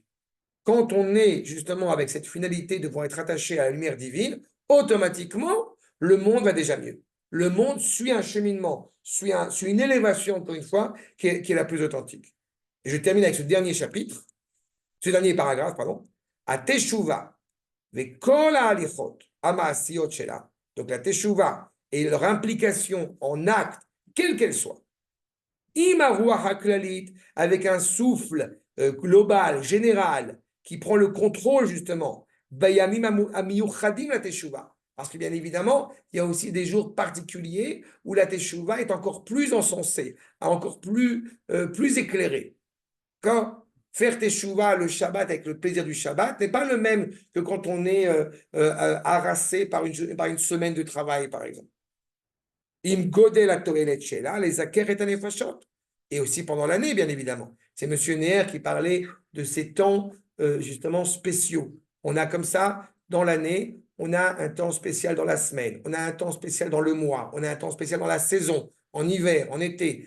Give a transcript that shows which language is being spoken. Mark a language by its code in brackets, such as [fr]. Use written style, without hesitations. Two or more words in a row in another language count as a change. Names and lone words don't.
[fr] Quand on est justement avec cette finalité de pouvoir être attaché à la lumière divine, automatiquement, le monde va déjà mieux. Le monde suit un cheminement, suit une élévation, encore une fois, qui est la plus authentique. Et je termine avec ce dernier chapitre, ce dernier paragraphe, pardon. [he] התשובה, וכל ההליכות המעשיות שלה. [fr] Donc la Teshuvah et leur implication en acte, quelle qu'elle soit, avec un souffle global, général, qui prend le contrôle justement, parce que bien évidemment, il y a aussi des jours particuliers où la teshuva est encore plus encensée, encore plus éclairée. Quand faire teshuva le Shabbat avec le plaisir du Shabbat n'est pas le même que quand on est harassé par une semaine de travail, par exemple. [he] עם גודל התועלת שלה, les aker et anefashot. [fr] Et aussi pendant l'année, bien évidemment. C'est M. Neher qui parlait de ces temps justement spéciaux. On a comme ça, dans l'année, on a un temps spécial dans la semaine, on a un temps spécial dans le mois, on a un temps spécial dans la saison, en hiver, en été.